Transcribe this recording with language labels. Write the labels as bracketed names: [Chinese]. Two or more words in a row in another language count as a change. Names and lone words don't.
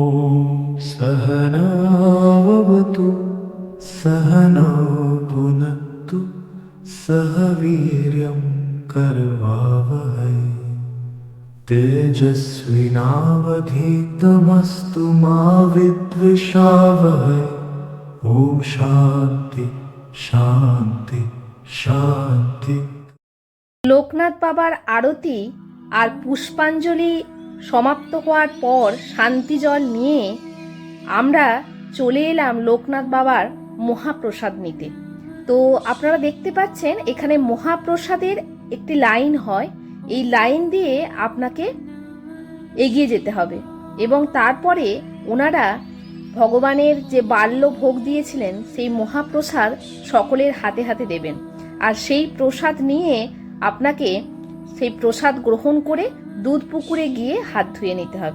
[Sanskrit] सहनावतु सहनौ भुनक्तु सह वीर्यं करवावहै तेजस्विनावधीतमस्तु मा विद्विषावहै ॐ शान्ति शान्ति शान्ति। [Bangla] লোকনাথ বাবার আরতি আর পুষ্পাঞ্জলি সমাপ্ত হওয়ার পর শান্তি জল নিয়ে আমরা চলে এলাম লোকনাথ বাবার মহাপ্রসাদ নিতে। তো আপনারা দেখতে পাচ্ছেন এখানে মহাপ্রসাদের একটি লাইন হয়, এই লাইন দিয়ে আপনাকে এগিয়ে যেতে হবে এবং তারপরে ওনারা ভগবানের যে বাল্য ভোগ দিয়েছিলেন সেই মহাপ্রসাদ সকলের হাতে হাতে দেবেন, আর সেই প্রসাদ নিয়ে আপনাকে সেই প্রসাদ গ্রহণ করে দুধ পুকুরে গিয়ে হাত ধুয়ে নিতে হবে।